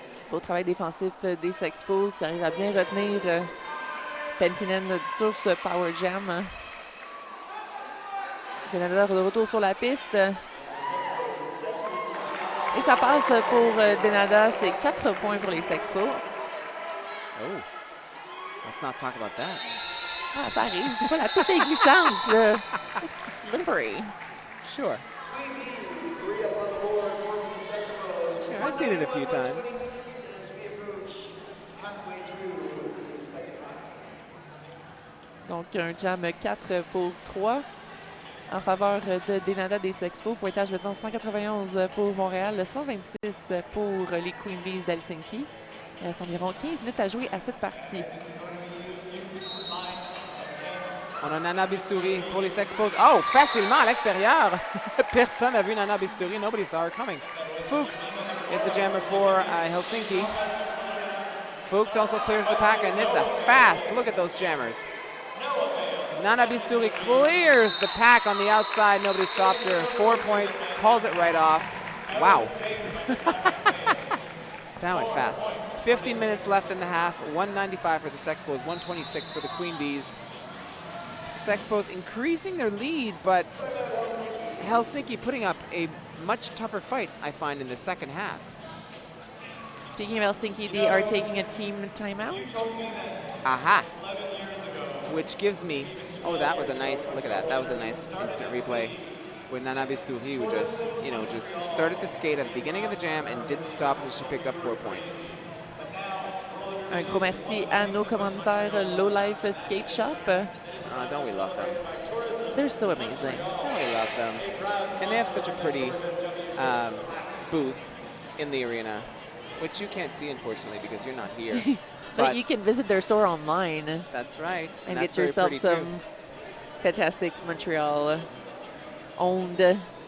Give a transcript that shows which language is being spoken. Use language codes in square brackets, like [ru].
[fr] Beau travail défensif des Sexpos qui arrive à bien retenir Pentinen sur ce power jam. Denada de retour sur la piste. Et ça passe pour Denada, c'est 4 points pour les Sexpos. [en] Oh, let's not talk about that. [fr] Ah, ça arrive. Des fois, la piste est glissante. [en] It's slippery. Sure. Queen Bees, 3 up on the board for the Sexpos. Sure, I've seen it a few times. As we approach halfway through the second half. [fr] Donc, un jam 4 pour 3 en faveur de Denada des Sexpos. Pointage maintenant 191 pour Montréal, 126 pour les Queen Bees d'Helsinki. Il reste environ 15 minutes à jouer à cette partie. On a Nana Bisturi pour les Sexpos. Oh, facilement à l'extérieur. Personne n'a vu Nana Bisturi. [en] Nobody saw her coming. Fuchs is the jammer for Helsinki. Fuchs also clears the pack, and it's a fast. Look at those jammers. Nana Bisturi clears the pack on the outside. Nobody stopped her. 4 points. Calls it right off. Wow. That went fast. 15 minutes left in the half. 195 for the Sexpos. 126 for the Queen Bees. Sexpos increasing their lead, but Helsinki putting up a much tougher fight, I find, in the second half. Speaking of Helsinki, they are taking a team timeout. Aha. Which gives me, oh, that was a nice, look at that. That was a nice instant replay with Nana Bisturi, who just, just started to skate at the beginning of the jam and didn't stop until she picked up 4 points. [fr] Un gros merci à nos commanditaires Low Life Skate Shop. [en] Don't we love them? They're so amazing. Don't we love them? And they have such a pretty booth in the arena, which you can't see, unfortunately, because you're not here. But you can visit their store online. That's right. And that's get yourself some fantastic Montreal owned